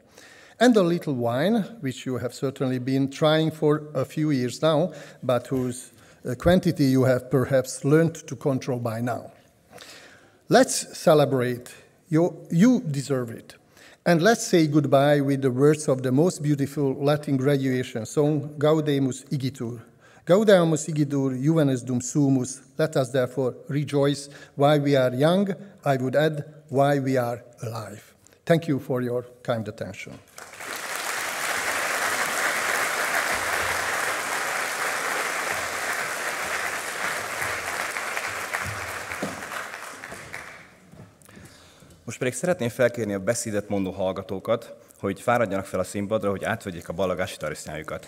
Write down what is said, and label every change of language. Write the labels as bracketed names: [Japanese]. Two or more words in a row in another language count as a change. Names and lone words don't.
[English] And a little wine, which you have certainly been trying for a few years now, but whose quantity you have perhaps learned to control by now. Let's celebrate. You deserve it. And let's say goodbye with the words of the most beautiful Latin graduation song, [Latin] Gaudeamus igitur. Gaudeamus igitur, juvenes dum sumus. [English] Let us therefore rejoice while we are young, I would add, while we are alive. Thank you for your kind attention. [Hungarian] Most pedig szeretném felkérni a beszédet mondó hallgatókat, hogy fáradjanak fel a színpadra, hogy átvegyék a ballagási tarisznyájukat.